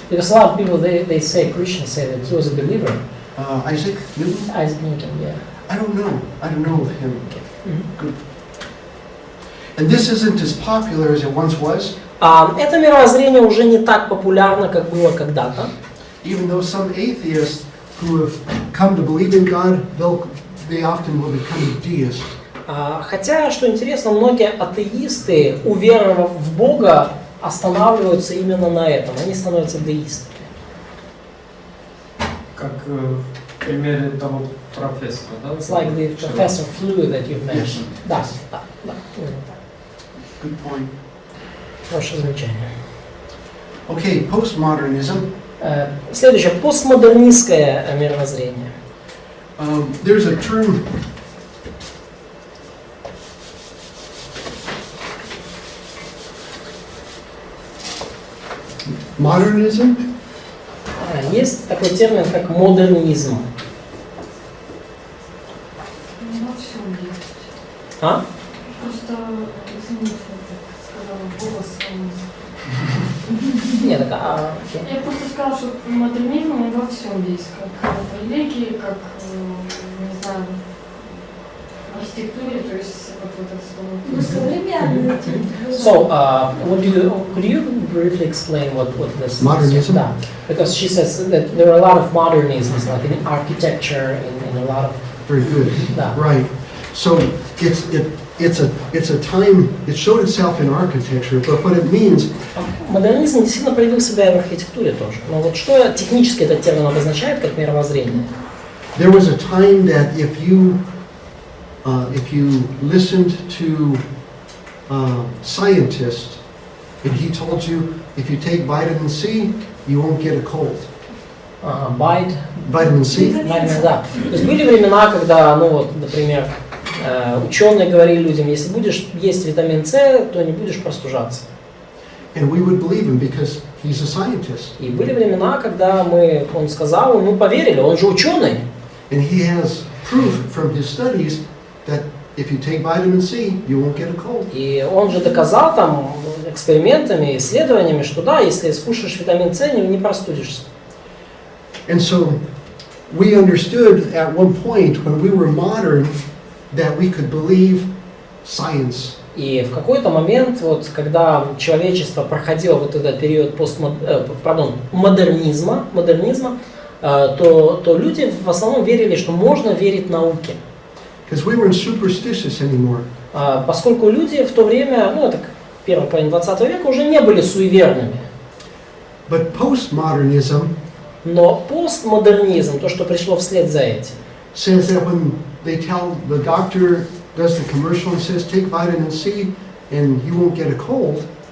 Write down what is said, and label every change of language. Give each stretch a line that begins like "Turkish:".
English: Because a lot of people they say, Christians say that he was a believer. Isaac Newton? Isaac Newton, yeah. I don't know of him. Mhm. Good. And this isn't as popular as it once was,
Russian: Это мировоззрение уже не так популярно, как было когда-то.
English: even though some atheists who have come to believe in God, they often will become deists.
Russian: Хотя, что интересно, многие атеисты, уверовав в Бога, останавливаются именно на этом. Они становятся деистами. Как в примере того профессора, да?
English: It's like the professor flu that you've mentioned.
Russian: Да.
English: Good point.
Russian: Хорошее замечание.
English: Okay, postmodernism.
Russian: Следующее. Постмодернистское мировоззрение.
English: There's a term. Modernism?
Russian: Есть такой термин, как модернизм. Во всем есть. Просто, извините, я так сказала, голос. Нет, окей. Я просто сказала, что модернизм он во всем есть, как в религии, как, не знаю, в архитектуре, то есть вот это слово. Ну, современный.
English: So, could you briefly explain what this Modernism?
Russian: Да.
English: Because she says that there are a lot of modernisms, like in architecture, in a lot of... Very good.
Russian: Да.
English: Right. So it's a time. It showed itself in architecture, but what it means.
Russian: Модернизм действительно проявил себя и в архитектуре тоже. Но вот что технически этот термин обозначает как мировоззрение?
English: There was a time that if you listened to scientists, and he told you if you take vitamin C, you won't get a cold. Vitamin C.
Russian: Наверное, да. То есть были времена, когда, например, Ученые говорили людям, если будешь есть витамин С, то не будешь простужаться.
English: And we would believe him because he's a scientist.
Russian: И были времена, когда он сказал, мы поверили, он же ученый.
English: And he has proof from his studies that if you take vitamin C, you won't get a cold.
Russian: И он же доказал там экспериментами, исследованиями, что да, если скушаешь витамин С, не простудишься.
English: And so we understood at one point when we were modern that we could believe science.
Russian: И в какой-то момент, вот, когда человечество проходило вот этот период модернизма, то люди в основном верили, что можно верить науке.
English: Because we weren't superstitious anymore.
Russian: Поскольку люди в то время, это первая половина 20 века, уже не были суеверными.
English: But postmodernism
Russian: Но постмодернизм, то, что пришло вслед за этим,
English: says that when they tell the doctor does the commercial and says take vitamin C and you won't get a cold.